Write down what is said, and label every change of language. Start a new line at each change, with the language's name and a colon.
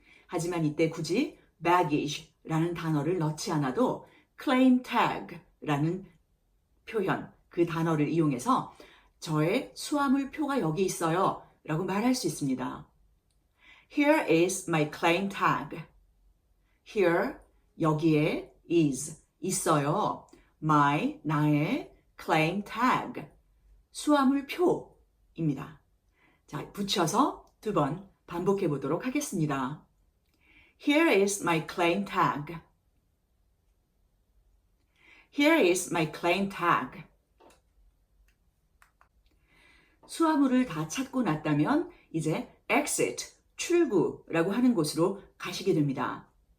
Korean: 하지만 이때 굳이 baggage라는 단어를 넣지 않아도 claim tag라는 표현, 그 단어를 이용해서 저의 수화물표가 여기 있어요 라고 말할 수 있습니다.
English: Here is my claim tag. Here,
Korean: 여기에
English: is,
Korean: 있어요.
English: my,
Korean: 나의
English: claim tag,
Korean: 수화물표입니다. 자, 붙여서 두 번 반복해 보도록 하겠습니다.
English: Here is my claim tag. Here is my claim tag.
Korean: 수화물을 다 찾고 났다면 이제 exit, 출구라고 하는 곳으로 가시게 됩니다.